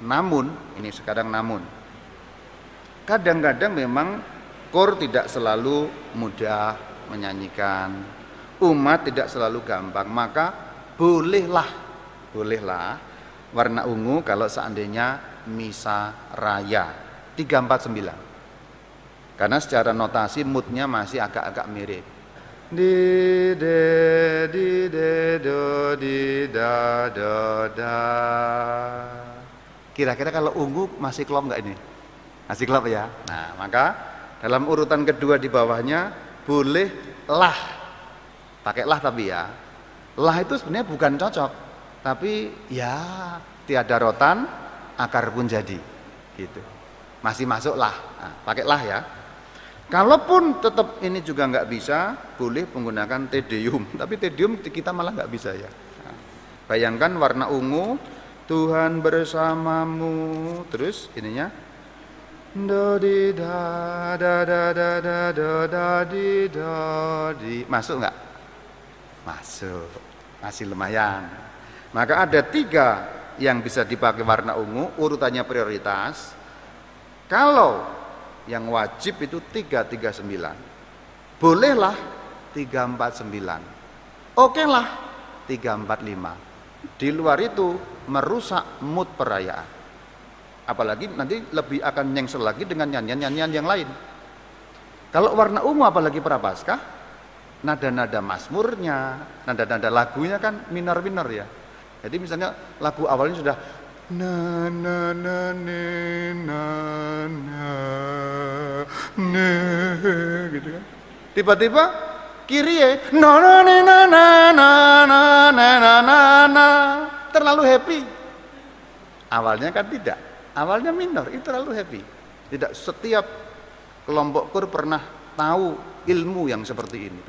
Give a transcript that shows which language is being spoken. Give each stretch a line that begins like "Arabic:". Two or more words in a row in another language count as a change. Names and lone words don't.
Indonesian: Namun, ini sekarang namun, kadang-kadang memang kor tidak selalu mudah menyanyikan, umat tidak selalu gampang, maka bolehlah warna ungu kalau seandainya misa raya 349. Karena secara notasi moodnya masih agak-agak mirip. Di de do di da do da. Kira-kira kalau ungu masih klop enggak ini? Masih klop ya. Nah, maka dalam urutan kedua di bawahnya boleh lah. Pakai lah tapi ya. Lah itu sebenarnya bukan cocok, tapi ya tiada rotan akar pun jadi. Gitu. Masih masuk lah, nah, pakai lah ya. Kalaupun tetap ini juga nggak bisa, boleh menggunakan Te Deum. Tapi Te Deum kita malah nggak bisa ya. Nah, bayangkan warna ungu, Tuhan bersamamu, terus ininya do di da da da da da do da di do di. Masuk nggak? Masuk, masih lumayan. Maka ada 3 yang bisa dipakai warna ungu, urutannya prioritas. Kalau yang wajib itu 339, bolehlah 349, oke lah 345. Di luar itu merusak mood perayaan. Apalagi nanti lebih akan nyengsel lagi dengan nyanyian-nyanyian yang lain. Kalau warna ungu apalagi prapaskah, nada-nada mazmurnya, nada-nada lagunya kan minor-minor ya. Jadi misalnya lagu awalnya sudah na na na ne na na ne gitu kan. Tiba-tiba Kyrie na na na na na na na na na na, terlalu happy. Awalnya kan tidak. Awalnya minor, itu terlalu happy. Tidak setiap kelompok kur pernah tahu ilmu yang seperti ini.